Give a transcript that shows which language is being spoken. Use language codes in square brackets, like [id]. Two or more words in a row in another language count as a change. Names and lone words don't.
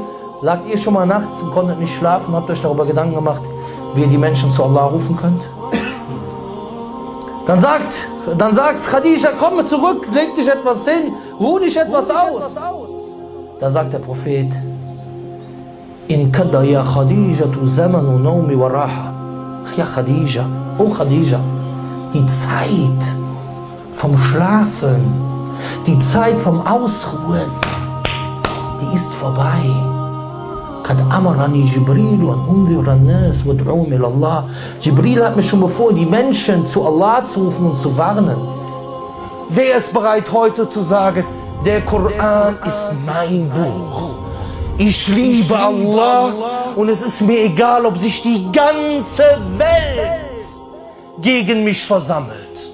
[de] Lagt ihr schon mal nachts und konntet nicht schlafen, habt euch darüber Gedanken gemacht, wie ihr die Menschen zu Allah rufen könnt? Dann sagt Khadija, komm zurück, leg dich etwas hin, ruh dich etwas aus. Da sagt der Prophet, [ar] انقضى يا خديجة زمن النوم والراحة. [de] Ja Khadija, oh Khadija, die Zeit vom Schlafen, die Zeit vom Ausruhen, die ist vorbei. [ar] قد أمرني جبريل أن أنذر الناس وادعهم إلى الله. [de] Jibril hat mir schon befohlen, die Menschen zu Allah zu rufen und zu warnen. Wer ist bereit heute zu sagen, der Koran ist mein Buch? Ich liebe Allah und es ist mir egal, ob sich die ganze Welt gegen mich versammelt.